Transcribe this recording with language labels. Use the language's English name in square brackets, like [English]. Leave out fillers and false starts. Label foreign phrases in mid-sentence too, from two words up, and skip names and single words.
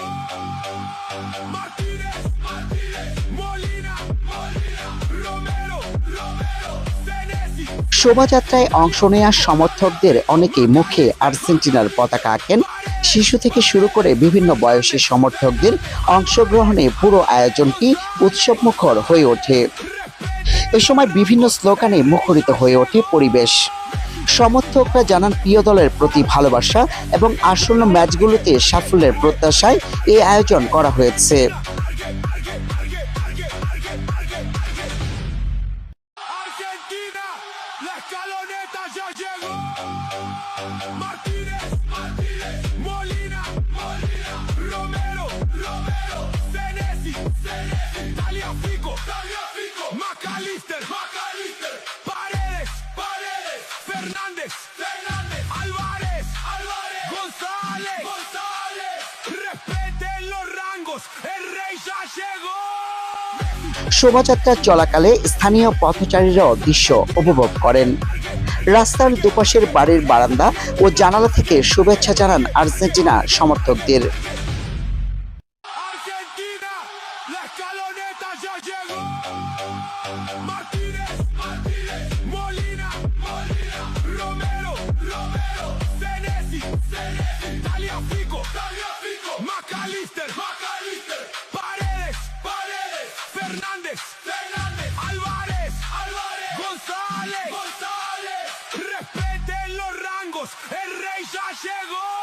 [Spanish] Martínez, Molina, Romero, Senesi. [Bangla] শোভাযাত্রায় অংশ নেওয়া সমর্থকদের অনেকেই মুখে আর্জেন্টিনার পতাকা আঁকেন। শিশু থেকে শুরু করে বিভিন্ন বয়সী সমর্থকদের অংশগ্রহণে পুরো আয়োজনটি উৎসবমুখর হয়ে ওঠে। এ সময় বিভিন্ন স্লোগানে মুখরিত হয়ে ওঠে পরিবেশ। সমর্থকরা জানান প্রিয় দলের প্রতি ভালোবাসা এবং আসন্ন ম্যাচগুলোতে সাফল্যের প্রত্যাশায় এই আয়োজন করা হয়েছে। [Spanish] Argentina, la escaloneta ya llegó. Martínez, Molina, Romero, Senesi, Tagliafico, McAllister, Paredes, Fernández, Álvarez, González, respeten los rangos, el rey ya llegó. [Bangla] শোভাযাত্রা চলাকালে স্থানীয় পথচারীরাও দৃশ্য উপভোগ করেন। রাস্তার দুপাশের বাড়ির বারান্দা ও জানালা থেকে শুভেচ্ছা জানান আর্জেন্টিনা সমর্থকদের। [Spanish] Argentina, la escaloneta ya llegó. Martínez, Molina, Romero, Senesi, Tagliafico, McAllister, Paredes, Fernández, Álvarez, González, respeten los rangos, el rey ya llegó.